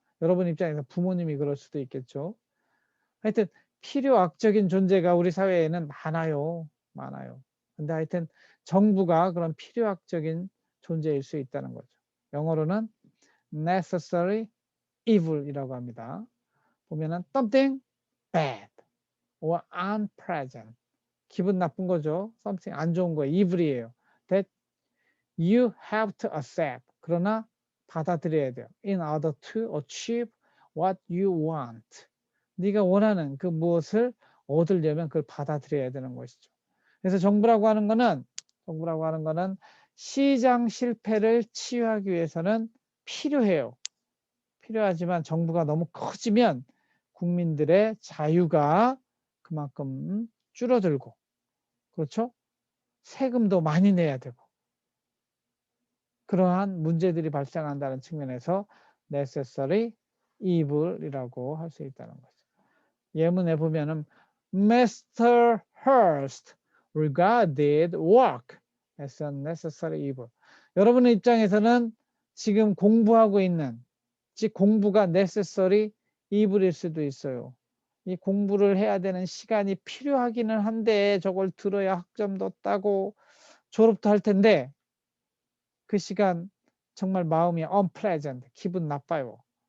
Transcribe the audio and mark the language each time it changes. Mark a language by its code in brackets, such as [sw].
[ko] 여러분 입장에서 부모님이 그럴 수도 있겠죠. 하여튼 필요악적인 존재가 우리 사회에는 많아요. 근데 하여튼 정부가 그런 필요악적인 존재일 수 있다는 거죠. 영어로는 necessary evil이라고 합니다. 보면은 [en] something bad or unpleasant. [ko] 기분 나쁜 거죠. something 안 좋은 거예요. evil이에요. [en] that you have to accept. [ko] 그러나 받아들여야 돼요. [en] in order to achieve what you want. [ko] 네가 원하는 그 무엇을 얻으려면 그걸 받아들여야 되는 것이죠. 그래서 정부라고 하는 거는 시장 실패를 치유하기 위해서는 필요해요. 필요하지만 정부가 너무 커지면 국민들의 자유가 그만큼 줄어들고 그렇죠? 세금도 많이 내야 되고 그러한 문제들이 발생한다는 측면에서 necessary evil이라고 할 수 있다는 거죠. 예문에 보면은 Mr. [en] Hurst regarded work as a necessary evil. [ko] 여러분의 입장에서는 지금 공부하고 있는 즉 공부가 necessary evil일 수도 있어요. 이 공부를 해야 되는 시간이 필요하기는 한데 저걸 들어야 학점도 따고 졸업도 할 텐데 그 시간 정말 마음이 unpleasant, 기분 나빠요.